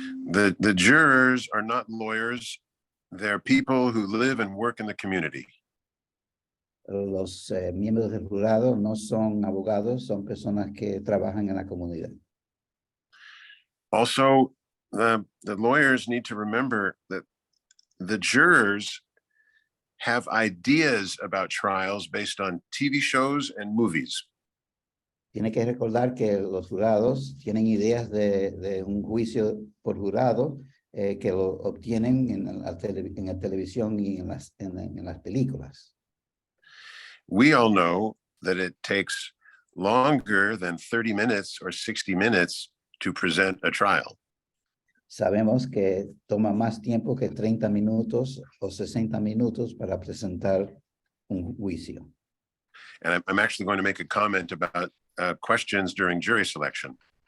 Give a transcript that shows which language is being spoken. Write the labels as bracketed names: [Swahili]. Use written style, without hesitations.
[English] The jurors are not lawyers. They're people who live and work in the community. [Spanish] Los miembros del jurado no son abogados, son personas que trabajan en la comunidad. [English] Also, the lawyers need to remember that the jurors have ideas about trials based on TV shows and movies. [Spanish] Tiene que recordar que los jurados tienen ideas de un juicio por jurado que lo obtienen en la televisión y en las películas. [English] We all know that it takes longer than 30 minutes or 60 minutes to present a trial. [Spanish] Sabemos que toma más tiempo que 30 minutos o 60 minutos para presentar un juicio. [English] And I'm actually going to make a comment about questions during jury selection.